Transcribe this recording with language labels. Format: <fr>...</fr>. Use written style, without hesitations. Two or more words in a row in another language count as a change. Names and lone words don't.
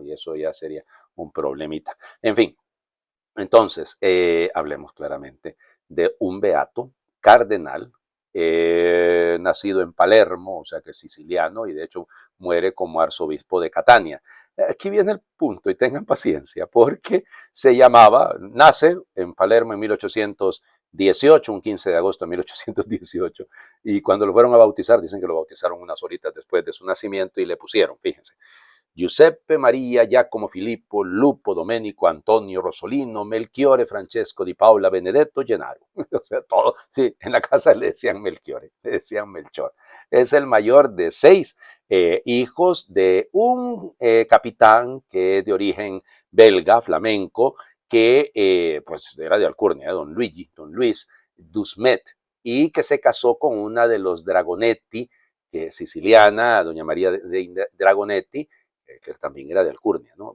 <es>Y eso ya sería un problemita. En fin, entonces hablemos claramente de un beato cardenal, nacido en Palermo, o sea que es siciliano, y de hecho muere como arzobispo de Catania. Aquí viene el punto, y tengan paciencia, porque nace en Palermo en 1818, un 15 de agosto de 1818, y cuando lo fueron a bautizar, dicen que lo bautizaron unas horitas después de su nacimiento y le pusieron, fíjense, Giuseppe Maria Giacomo Filippo Lupo Domenico Antonio Rosolino Melchiore Francesco di Paola Benedetto Gennaro. O sea, todo, sí, en la casa le decían Melchiore, le decían Melchor. Es el mayor de 6 hijos de un capitán que es de origen belga, flamenco, que pues era de alcurnia, don Luis Dusmet, y que se casó con una de los Dragonetti, que es siciliana, doña María de Dragonetti, que también era de alcurnia, ¿no?</es>